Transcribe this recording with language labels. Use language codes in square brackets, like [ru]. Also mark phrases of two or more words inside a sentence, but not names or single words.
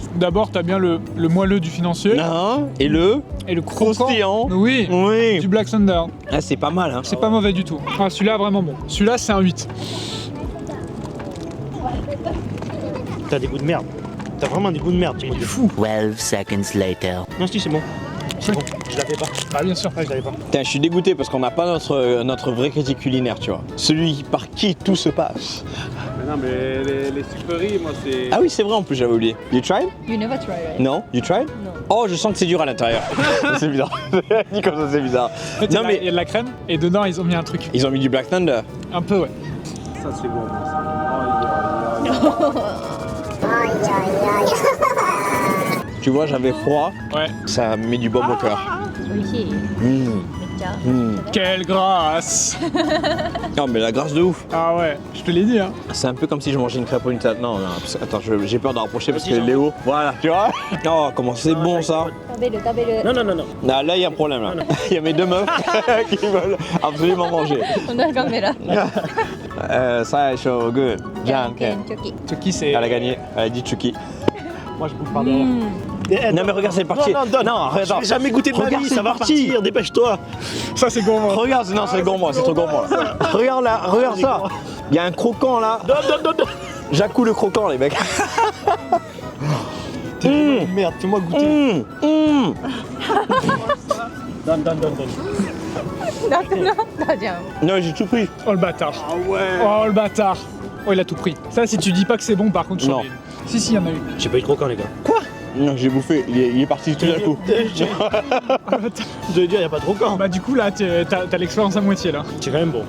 [fr] D'abord, t'as bien le moelleux du financier. Non. Et le croquant. croustillant. Oui. Oui. Du Black Thunder. Ah, c'est pas mal, hein. C'est pas mauvais du tout. Ah, celui-là, vraiment bon. Celui-là, c'est un 8. T'as des goûts de merde. T'as vraiment des goûts de merde, Timothy. Fou. [en] 12 seconds later. [fr] Non, si, c'est bon. C'est bon. Je l'avais pas. Ah, bien sûr. Ah, je l'avais pas. Putain, je suis dégoûté parce qu'on n'a pas notre vrai critique culinaire, tu vois. Celui par qui tout se passe. Mais non, mais les sucreries, moi, c'est. Ah oui, c'est vrai, en plus, j'avais oublié. [en] You tried? You never try, right? Non? You tried? [fr] Non. Oh, je sens que c'est dur à l'intérieur. C'est bizarre. Dit comme ça, c'est bizarre. En fait, Non, il mais y a de la crème et dedans, ils ont mis un truc. ils ont mis du Black Thunder. Un peu, ouais. Ça, c'est bon, ça. Tu vois, j'avais froid. Ouais. Ça met du baume au cœur. Quelle grâce! Non, mais la grâce de ouf. Ah ouais, je te l'ai dit, hein. C'est un peu comme si je mangeais une crêpe ou une salade. Non, non, attends, j'ai peur d'en rapprocher parce que Vas-y, Léo. Voilà, tu vois? Oh, comment c'est bon ça. Non, non, non, non. Ah, là, il y a un problème là. Il y a mes deux meufs qui veulent absolument manger. [ja] こんなカメラ。最初グー、じゃんけん。チョキ。 [fr] Chucky, c'est. Elle a gagné, elle a dit Chucky. Moi, je bouffe par derrière. Non mais regarde, c'est parti. Non, non, non, Je regarde. vais jamais goûter de ma Regarde, vie, c'est ça va parti. repartir, dépêche-toi. Ça, c'est gourmand. Regarde, non, c'est gourmand, c'est trop gourmand. Là. Regarde là, regarde ça. Il y a un croquant là. Non, non, non, non. J'accoue le croquant, les mecs. Merde, fais-moi goûter. Donne, donne, donne, donne. [ja] なくなったじゃん。 [fr] Non, j'ai tout pris. Oh le bâtard. Ah ouais. Oh le bâtard. Oh, il a tout pris. Ça, si tu dis pas que c'est bon, par contre, je Non. Si, si, il y en a eu. J'ai pas eu de croquant, les gars. Non, j'ai bouffé. Il est parti tout d'un coup. Je devais dire, y a pas de croquant. Bah, du coup, là, t'as l'expérience à moitié, là. C'est quand même bon.